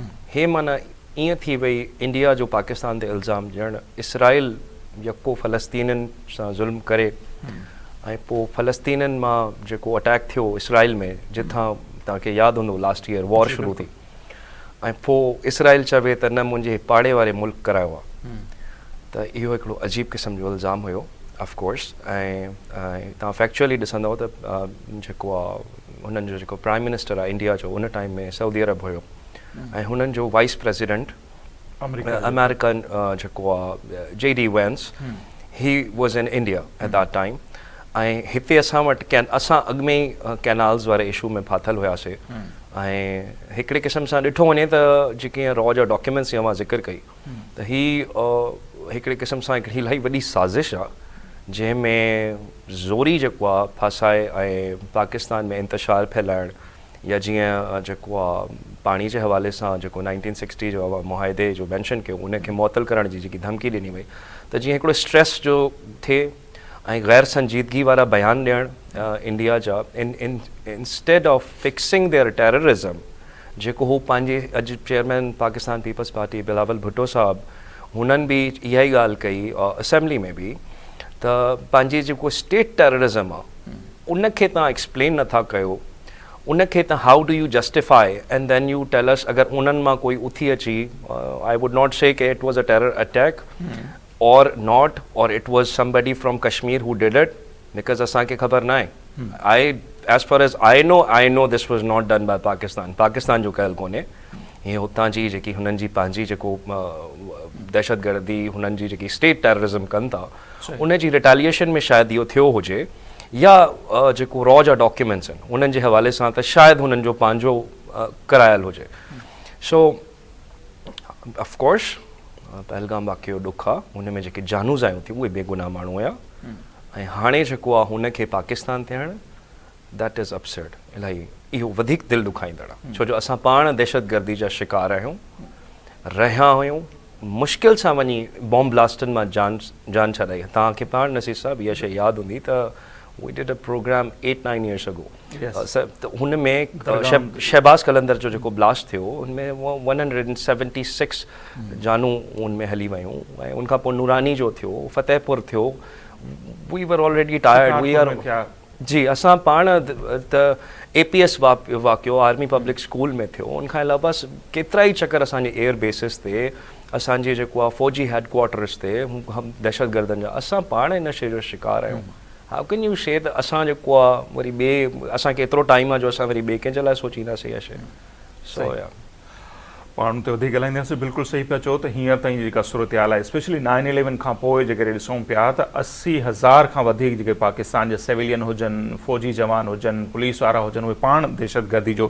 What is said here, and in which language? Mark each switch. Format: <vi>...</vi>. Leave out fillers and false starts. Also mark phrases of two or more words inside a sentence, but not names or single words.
<sd>हे माना ईअं थी वई इंडिया जो पाकिस्तान ते इल्ज़ाम ॼण इसराइल यको फ़लस्तीननि सां ज़ुल्म करे ऐं पोइ फ़लस्तीननि मां जेको अटैक थियो इसराइल में, जिथां तव्हांखे यादि हूंदो</sd> <en>last year war</en> <sd>शुरू थी ऐं पोइ इसराइल चवे त न मुंहिंजे पाड़े वारे मुल्क करायो आहे, त इहो हिकिड़ो अजीब क़िस्म जो इल्ज़ाम हुयो</sd> <en>of course</en> <sd>ऐं तव्हां फैक्चुअली ॾिसंदव त जेको आहे हुननि जो जेको</sd> <en>prime minister</en> <sd>आहे इंडिया जो उन टाइम में सऊदी अरब हुयो ऐं हुननि जो</sd> <en>vice president American</en> <sd>जेको आहे JD Vance</sd> <en>he was in India at that time</en> <sd>ऐं हिते असां वटि असां अॻु में ई कैनाल्स वारे इशू में फाथल हुआसीं ऐं हिकिड़े क़िस्म सां ॾिठो वञे त जेके रॉ जा डॉक्यूमेंट्स मां ज़िक्र कई त ही हिकिड़े क़िस्म सां हिकिड़ी इलाही वॾी साज़िश आहे जंहिंमें ज़ोरी जेको आहे फासाए ऐं पाकिस्तान में इंतशार फैलाइण या जीअं जेको आहे पाणी जे हवाले सां जेको 1960 जो मुआहदे जो मेंशन कयो उनखे मुअतल करण जी जेकी धमकी ॾिनी वई त जीअं हिकिड़ो स्ट्रेस जो थिए ऐं गैर संजीदगी वारा बयान ॾियणु इंडिया जा इंस्टेड</sd> <en>of fixing their terrorism</en> <sd>जेको हू पंहिंजे अॼु चेयरमैन पाकिस्तान पीपल्स पार्टी बिलावल भुट्टो साहब हुननि बि इहा ई ॻाल्हि कई असेंबली में बि त पंहिंजी जेको</sd> <en>state terrorism</en> <sd>आहे उनखे तव्हां एक्सप्लेन नथा कयो उनखे त</sd> <en>how do you justify and then you tell us</en> <sd>अगरि उन्हनि मां कोई उथी अची</sd> <en>I would not say that it was a terror attack or not or it was somebody from Kashmir who did it because</en> <sd>असांखे ख़बर न आहे</sd> <en>as far as I know this was not done by</en> <sd>पाकिस्तान जो कयल कोन्हे हीअ हुतां जी जेकी हुननि जी पंहिंजी जेको दहशतगर्दी हुननि जी जेकी</sd> <en>state terrorism</en> <sd>कनि था उन जी रिटेलिएशन में शायदि इहो थियो हुजे या जेको रॉ जा डॉक्यूमेंट्स आहिनि उन्हनि जे हवाले सां त शायदि हुननि जो पंहिंजो करायल हुजे सो ऑफकोर्स पहलगाम वाक़ियो ॾुखु आहे हुन में जेके जानू ज़ायूं थियूं उहे बेगुनाह माण्हू हुया ऐं हाणे जेको आहे हुनखे पाकिस्तान थियणु</sd> <en>that is upset</en> <sd>इलाही इहो वधीक दिलि ॾुखाईंदड़ आहे छो जो असां पाण दहशतगर्दी जा शिकार रहिया हुयूं मुश्किल सां वञी बॉम्ब ब्लास्टनि मां जान छॾाई तव्हांखे पाण नसीर साहिबु इहा शइ यादि हूंदी त</sd> <en>we did a program 8-9 years ago</en> <sd>त हुन में शहबाज़ कलंदर जो जेको ब्लास्ट थियो हुनमें 176 जानू उनमें हली वयूं ऐं उनखां पोइ नूरानी जो थियो फतेहपुर थियो</sd> <en>we were already tired we are</en> <sd>जी असां पाण त APS वाक़ियो आर्मी पब्लिक स्कूल में थियो उनखां अलावा केतिरा ई चकर असांजे</sd> <en>air bases</en> <sd>ते असांजे जेको आहे फ़ौजी हेडक्वार्टर्स ते दहशतगर्दनि जा असां पाण हिन शइ जो शिकार आहियूं</sd> <en>how can you say</en> <sd>त असां जेको आहे वरी ॿिए असांखे एतिरो टाइम आहे जो असां वरी ॿिए कंहिंजे लाइ सोचींदासीं इहा शइ सो या पाण ते वधीक ॻाल्हाईंदासीं बिल्कुलु सही पिया चओ त हींअर ताईं जेका सूरत हाल आहे स्पेशली 9/11 खां पोइ जेकॾहिं ॾिसूं पिया त 80,000 खां वधीक जेके पाकिस्तान जा सिविलियन हुजनि फ़ौजी जवान हुजनि पुलिस वारा हुजनि उहे पाण दहशतगर्दी जो</sd>